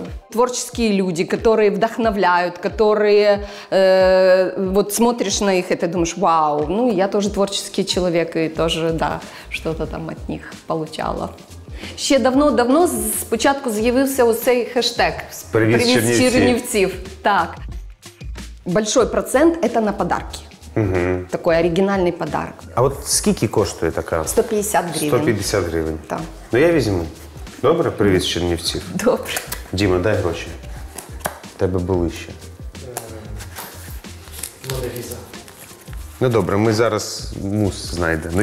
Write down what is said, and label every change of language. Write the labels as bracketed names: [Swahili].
[Russian] Творческие люди, которые вдохновляют, которые смотришь на них, и ты думаешь: вау, я тоже творческий человек, и тоже, да, что-то там от них получала. [Ukrainian] Ще давно спочатку з'явився ось цей хештег «Привіт з Чернівців». Так. [Russian] Большой процент – это на подарки. Угу. Такой оригінальний подарок. [Ukrainian] А от скільки коштує така? 150 гривень. 150 гривень. Так. Я візьму. Добре? Привіт з Чернівців. Добре. Діма, дай гроші. В тебе були ще. Добре, ми зараз мус знайдемо.